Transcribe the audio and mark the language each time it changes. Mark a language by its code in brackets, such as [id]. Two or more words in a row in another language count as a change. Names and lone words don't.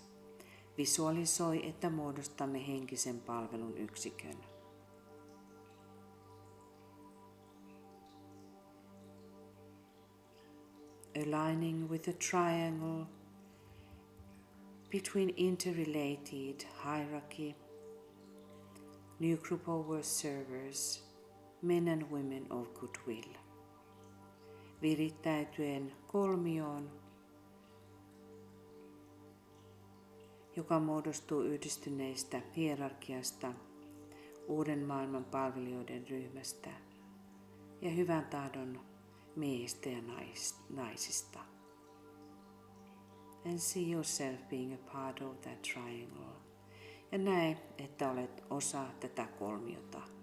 [fi] Visualisoi, että muodostamme henkisen palvelun yksikön. [en] Aligning with a triangle between interrelated hierarchy, new group of servers, men and women of goodwill. [fi] Virittäytyen kolmioon, joka muodostuu yhdistyneistä hierarkiasta, uuden maailman palvelijoiden ryhmästä ja hyvän tahdon miehistä ja naisista. [en] And see yourself being a part of that triangle. [fi] Ja näe, että olet osa tätä kolmiota.